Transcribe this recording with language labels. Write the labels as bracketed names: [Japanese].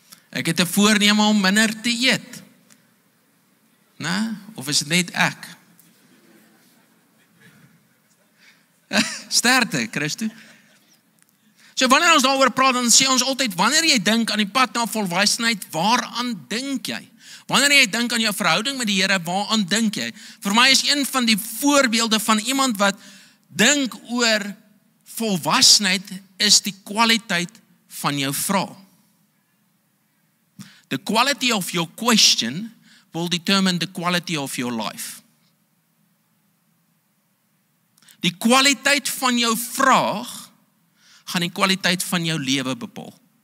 [Afrikaans] Ek het 'n voorneme om minder te eet. Nou, of is dit net ek? Sterkte, Christo. So wanneer ons daaroor praat, dan sê ons altyd, wanneer jy dink aan die pad na volwassenheid, waaraan dink jy? Wanneer jy dink aan jou verhouding met die Here, waaraan dink jy? Vir my is een van die voorbeelde van iemand wat dink oor volwassenheid, is die kwaliteit van jou vraag. [English] The quality of your question will determine the quality of your life. [Afrikaans] Die kwaliteit van jou vraag gaan die kwaliteit van jou lewe bepaal.